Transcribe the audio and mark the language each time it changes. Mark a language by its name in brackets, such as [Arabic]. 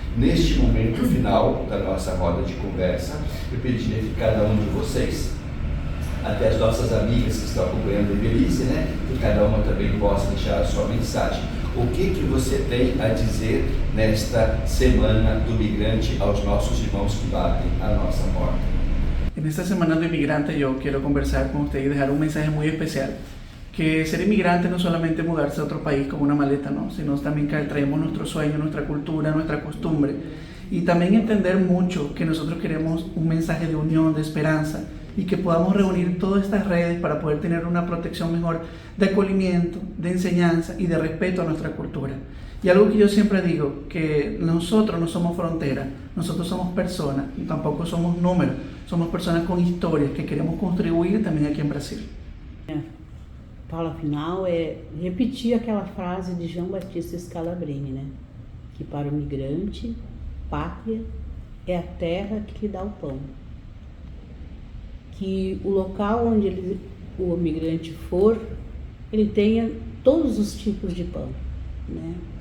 [Portuguese] Neste momento final da nossa roda de conversa, eu pediria que cada um de vocês, até as nossas amigas que estão acompanhando a Belize, né, que cada uma também possa deixar a sua mensagem. O que você tem a dizer nesta semana do migrante aos nossos irmãos que batem a nossa porta? [Spanish] En esta semana do inmigrante yo quiero conversar con ustedes y dejar un mensaje muy especial. Que ser inmigrante no solamente mudarse a otro país con una maleta, no, sino también que traemos nuestro sueño, nuestra cultura, nuestra costumbre. Y también entender mucho que nosotros queremos un mensaje de unión, de esperanza, y que podamos reunir todas estas redes para poder tener una protección mejor de acogimiento, de enseñanza y de respeto a nuestra cultura. Y algo que yo siempre digo, que nosotros no somos frontera, nosotros somos personas, y tampoco somos números, somos personas con historias que queremos contribuir también aquí en Brasil. [Portuguese] A palavra final é repetir aquela frase de João Batista Scalabrini, né? Que para o migrante, pátria é a terra que lhe dá o pão. Que o local onde o migrante for, ele tenha todos os tipos de pão, né?